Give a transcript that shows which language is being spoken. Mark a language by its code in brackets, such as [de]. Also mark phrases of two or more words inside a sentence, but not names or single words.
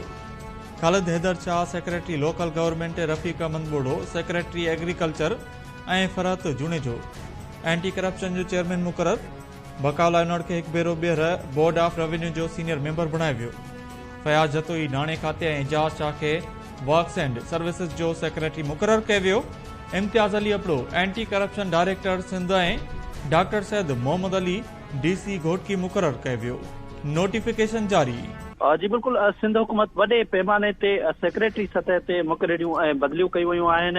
[sd] ख़ालिद हैदर शाह [en] secretary local government [sd] रफ़ीक अहमद बोड़ो [en] secretary agriculture [sd] ऐं फरहत जुनेजो [en] anti corruption [sd] जो चेयरमैन मुक़रर। बकावला उन्हनि खे हिकु भेरो ॿीहर बोर्ड ऑफ रेवेन्यू जो [en] senior member [sd] बणायो वियो। फयाज़ जतोई नाणे खाते ऐं एजाज़ शाह खे [en] works and services [sd] जो सेक्रेटरी मुक़रर कयो वियो। इम्तियाज़ अली अबड़ो [en] anti corruption director [sd] सिंध ऐं डॉक्टर सैद मोहम्मद अली DC घोटकी मुक़रर कयो वियो। नोटिफिकेशन जारी। जी बिल्कुल, सिंध हुकूमत वडे पैमाने ते सेक्रेटरी सतह ते मुक़ररियूं ऐं बदिलियूं कयूं वयूं आहिनि।